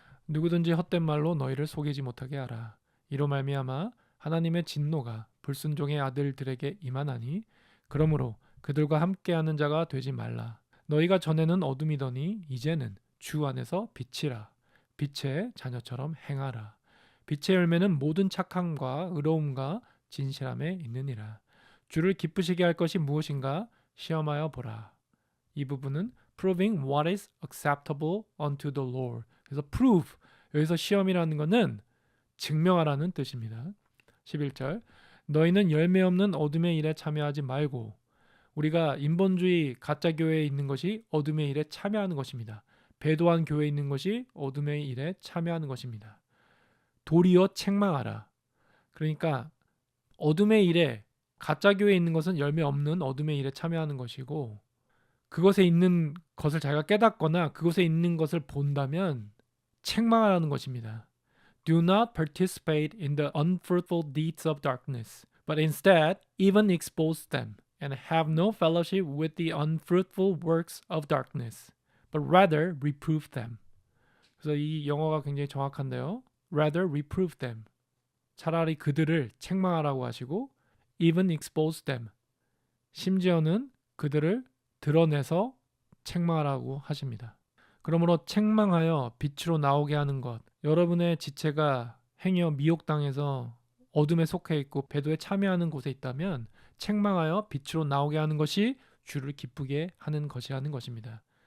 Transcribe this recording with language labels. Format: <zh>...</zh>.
<ko>누구든지 헛된 말로 너희를 속이지 못하게 하라. 이로 말미암아 하나님의 진노가 불순종의 아들들에게 임하나니, 그러므로 그들과 함께하는 자가 되지 말라. 너희가 전에는 어둠이더니 이제는 주 안에서 빛이라. 빛의 자녀처럼 행하라. 빛의 열매는 모든 착함과 의로움과 진실함에 있느니라. 주를 기쁘시게 할 것이 무엇인가 시험하여 보라. 이 부분은</ko> <en>proving what is acceptable unto the Lord.</en> <ko>그래서 prove, 여기서 시험이라는 것은 증명하라는 뜻입니다. 11절, 너희는 열매 없는 어둠의 일에 참여하지 말고. 우리가 인본주의 가짜 교회에 있는 것이 어둠의 일에 참여하는 것입니다. 배도한 교회에 있는 것이 어둠의 일에 참여하는 것입니다. 도리어 책망하라. 그러니까 어둠의 일에, 가짜 교회에 있는 것은 열매 없는 어둠의 일에 참여하는 것이고, 그것에 있는 것을 자기가 깨닫거나 그것에 있는 것을 본다면 책망하라는 것입니다.</ko> <en>Do not participate in the unfruitful deeds of darkness, but instead even expose them, and have no fellowship with the unfruitful works of darkness, but rather reprove them.</en> <ko>그래서 이 영어가 굉장히 정확한데요.</ko> <en>Rather reprove them.</en> <ko>차라리 그들을 책망하라고 하시고,</ko> <en>even expose them.</en> <ko>심지어는 그들을 드러내서 책망하라고 하십니다. 그러므로 책망하여 빛으로 나오게 하는 것, 여러분의 지체가 행여 미혹당해서 어둠에 속해 있고 배도에 참여하는 곳에 있다면 책망하여 빛으로 나오게 하는 것이 주를 기쁘게 하는 것이라는 것입니다.</ko>